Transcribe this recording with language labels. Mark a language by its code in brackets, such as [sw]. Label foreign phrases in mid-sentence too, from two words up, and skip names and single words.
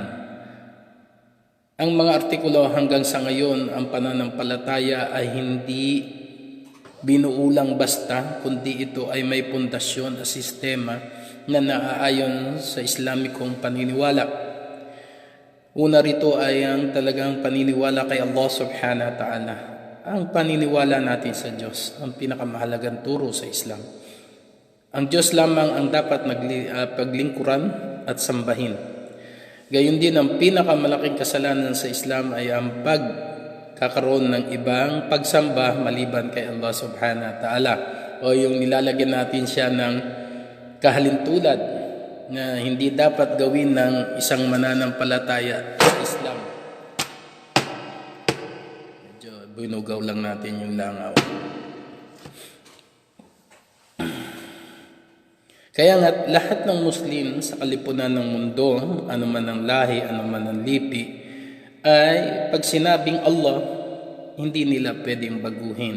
[tl] Ang mga artikulo hanggang sa ngayon, ang pananampalataya ay hindi binuulang basta, kundi ito ay may pundasyon at sistema na naaayon sa Islamikong paniniwala. Una rito ay ang talagang paniniwala kay [ar] الله سبحانه وتعالى. [tl] Ang paniniwala natin sa Diyos, ang pinakamahalagang turo sa Islam. Ang Diyos lamang ang dapat paglingkuran at sambahin. Gayon din, ang pinakamalaking kasalanan sa Islam ay ang pagkakaroon ng ibang pagsamba maliban kay [ar] الله سبحانه وتعالى, [tl] o yung nilalagyan natin siya ng kahalintulad na hindi dapat gawin ng isang mananampalataya sa Islam. Binugaw lang natin yung langaw. Kaya nga lahat ng Muslim sa kalipunan ng mundo, ano man ang lahi, ano man ang lipi, ay pag sinabing Allah, hindi nila pwedeng baguhin.